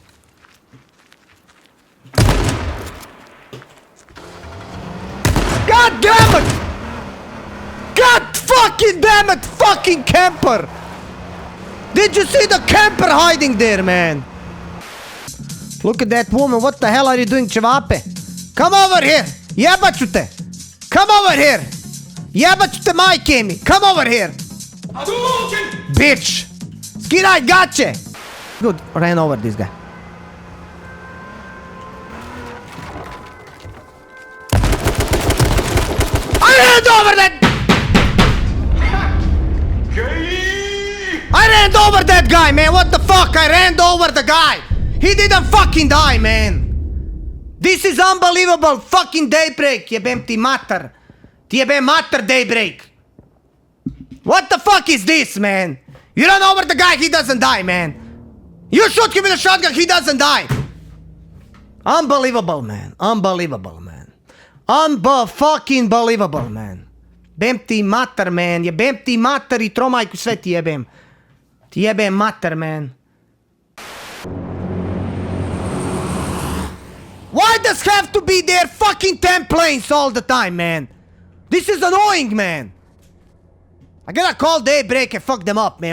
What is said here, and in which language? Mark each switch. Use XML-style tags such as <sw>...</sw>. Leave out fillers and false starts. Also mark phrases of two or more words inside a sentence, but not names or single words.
<en>God damn it! God fucking damn it, fucking camper! Did you see the camper hiding there, man? Look at that woman, what the hell are you doing, Čevape? Come over here!</en> <sr>Jebat ću te!</sr> <en>Come over here!</en> <sr>Jebat ću te majke mi!</sr> <en>Come over here! Bitch!</en> <sr>Skidaj gaće!</sr> <en>Good, ran over this guy. I ran over that! I ran over that guy, man! What the fuck? I ran over the guy! He didn't fucking die, man! This is unbelievable fucking daybreak,</en> <sr>jebem ti mater. Ti jebem mater daybreak.</sr> <en>What the fuck is this, man? You run over the guy, he doesn't die, man. You shoot him with a shotgun, he doesn't die. Unbelievable, man. Unbelievable, man. Fucking believable,</en> <sr>man. Jebem ti mater, man. Jebem ti mater I tromajku sve ti jebem. Ti jebem mater, man.</sr> <en>Why does have to be there fucking 10 planes all the time, man? This is annoying, man. I gotta call Daybreak and fuck them up, man.</en>